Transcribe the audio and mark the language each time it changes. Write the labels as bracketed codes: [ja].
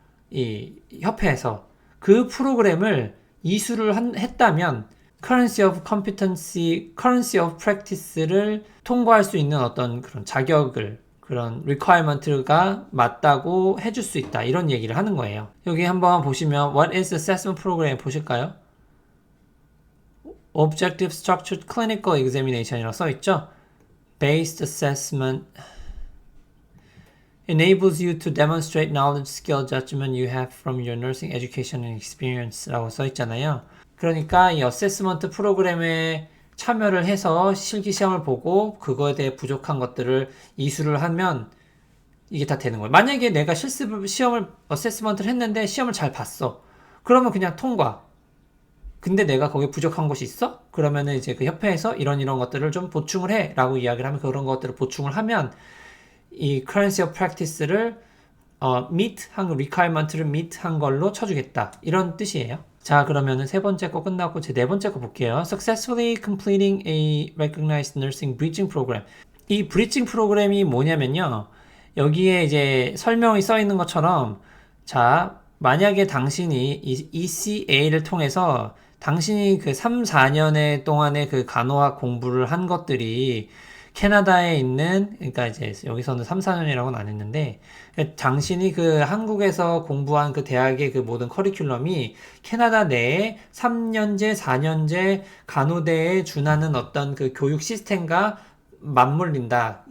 [ko] 이 협회에서 그 프로그램을 이수를 했다면 Currency of Competency, Currency of Practice를 통과할 수 있는 어떤 그런 자격을 그런 requirement가 맞다고 해줄 수 있다 이런 얘기를 하는 거예요. 여기 한번 보시면 [en] What is the assessment program [ko] 보실까요? [en] Objective Structured Clinical Examination이라고 [ko] 써있죠. [en] Based Assessment enables you to demonstrate knowledge, skill, judgment you have from your nursing education and experience라고 [ko] 써있잖아요. 그러니까 이 어세스먼트 프로그램에 참여를 해서 실기 시험을 보고 그거에 대해 부족한 것들을 이수를 하면 이게 다 되는 거예요. 만약에 내가 실습 시험을 어세스먼트를 했는데 시험을 잘 봤어. 그러면 그냥 통과. 근데 내가 거기에 부족한 것이 있어? 그러면은 이제 그 협회에서 이런 것들을 좀 보충을 해 라고 이야기를 하면 그런 것들을 보충을 하면 이 currency of practice를 meet 한 requirement를 meet 한 걸로 쳐주겠다 이런 뜻이에요. 자 그러면은 세 번째 거 끝나고 제 네 번째 거 볼게요. [en] Successfully completing a recognized nursing bridging program. [ko] 이 bridging 프로그램이 뭐냐면요. 여기에 이제 설명이 써 있는 것처럼 자 만약에 당신이 이 ECA를 통해서 당신이 그 3, 4년의 동안의 그 간호학 공부를 한 것들이 캐나다에 있는, 그러니까 이제 여기서는 3, 4년이라고는 안 했는데, 당신이 그 한국에서 공부한 그 대학의 그 모든 커리큘럼이 캐나다 내에 3년제, 4년제 간호대에 준하는 어떤 그 교육 시스템과 맞물린다.